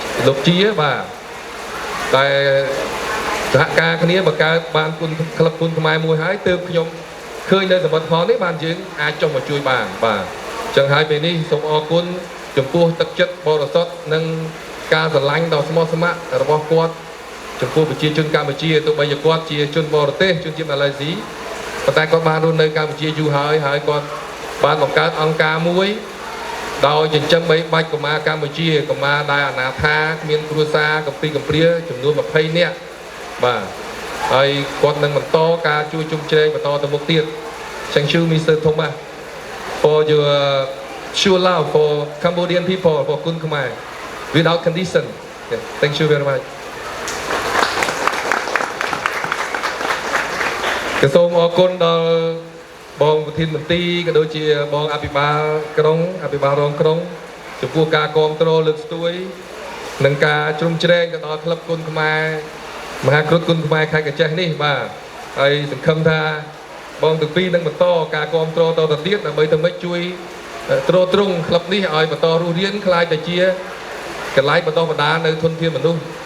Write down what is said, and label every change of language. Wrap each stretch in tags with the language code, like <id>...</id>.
<km>កជាបាទតែសហការគ្នាបង្កើតបានគុនក្លឹបគុនខ្មែរមួយហើយទើបខ្ញុំឃើញនៅសមិទ្ធផលនេះបានយើងអាចចុះមកជួយបានបាទចឹងហើយពេលនេះសូមអរគុណចំពោះទឹកចិត្តបរិសុទ្ធនិងការស្រឡាញ់ដ៏ស្មោះស្ម័គ្ររបស់គាត់ចំពោះប្រជាជនកម្ពុជាទោះបីជាគាត់ជាជនបរទេសជនជាតិម៉ាឡេស៊ីប៉ុន្តែគាត់បានរស់នៅកម្ពុជាយូរហើយគាត់បានបង្កើតអង្គការមួយ ដោយចិញ្ចឹមបីបាច់កុមារកម្ពុជាកុមារដែលអនាថាគ្មានគ្រួសារកំពីកំព្រាចំនួន20នាក់បាទហើយគាត់នឹងបន្តការជួយជុំជ្រែងបន្តទៅមុខទៀត</km> <en>Thank you Mr. Thomas for your show love for Cambodian people for Kun Khmer without condition. Yeah, thank you very much.</en> <km>ក៏សូមអរគុណដល់បងប្រធានមន្ត្រីក៏ដូចជាបងអភិបាលក្រុងអភិបាលរងក្រុងចំពោះការគាំទ្រលើកស្ទួយនិងការជ្រោមជ្រែងទៅដល់ក្លឹបគុនខ្មែរមហាគ្រុឌគុនខ្មែរខេត្តកញ្ចេះនេះបាទហើយសង្ឃឹមថាបងទាំងពីរនឹងបន្តការគាំទ្រតទៅទៀតដើម្បីទៅមិនជួយទ្រទ្រង់ក្លឹបនេះឲ្យបន្តរស់រានខ្លាយទៅជាកន្លែងបន្តបណ្ដានៅធនធានមនុស្ស</km>